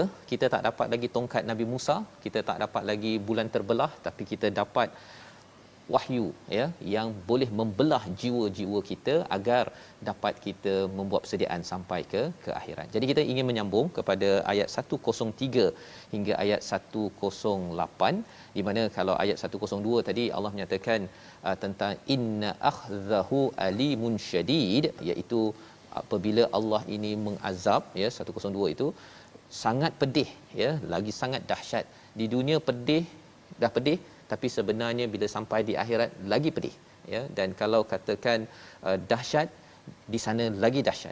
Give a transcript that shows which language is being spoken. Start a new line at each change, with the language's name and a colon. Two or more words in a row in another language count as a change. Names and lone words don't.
Malay: Kita tak dapat lagi tongkat Nabi Musa, kita tak dapat lagi bulan terbelah, tapi kita dapat wahyu ya, yang boleh membelah jiwa-jiwa kita agar dapat kita membuat persediaan sampai ke akhirat. Jadi kita ingin menyambung kepada ayat 103 hingga ayat 108, di mana kalau ayat 102 tadi Allah menyatakan tentang
Arabic: إن أخذه أليم شديد,
Malay: iaitu apabila Allah ini mengazab ya, 102 itu sangat pedih ya, lagi sangat dahsyat. Di dunia pedih, dah pedih, tapi sebenarnya bila sampai di akhirat lagi pedih ya. Dan kalau katakan dahsyat, di sana lagi dahsyat.